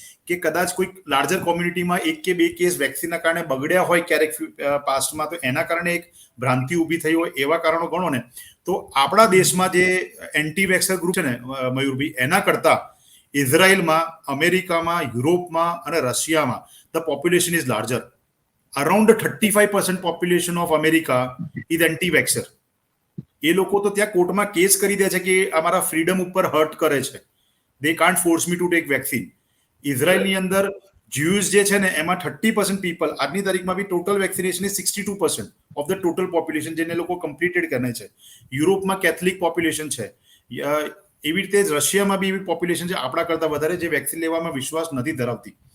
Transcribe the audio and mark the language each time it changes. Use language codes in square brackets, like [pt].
[gu] કે કદાચ કોઈ લાર્જર કોમ્યુનિટીમાં 1 કે 2 કેસ વેક્સિનના કારણે બગડ્યા હોય ક્યારેક પાસ્ટમાં, તો એના કારણે એક ભ્રાંતિ ઊભી થઈ હોય, એવા કારણો ગણો ને, તો આપણા દેશમાં જે એન્ટી વેક્સર ગ્રુપ છે ને મયુરભાઈ, એના કરતા ઇઝરાયલમાં, અમેરિકામાં, યુરોપમાં અને રશિયામાં [en] the population is larger. Around 35% population of America is anti-vaxxer. [gu] એ લોકો તો ત્યાં કોર્ટમાં કેસ કરી દે છે કે અમારા ફ્રીડમ ઉપર હર્ટ કરે છે. [en] They can't force me to take vaccine. [gu] ઇઝરાયલની અંદર જ્યુઝ જે છે ને એમાં 30% પીપલ આજની તારીખમાં બી [en] total vaccination is 62% of the total population, [gu] જેને લોકો કમ્પ્લીટેડ કરે છે. યુરોપમાં કેથલિક પોપ્યુલેશન છે. એવી રીતે રશિયામાં બી એવી પોપ્યુલેશન છે આપણા કરતા વધારે, જે વેક્સિન લેવામાં વિશ્વાસ નથી ધરાવતી.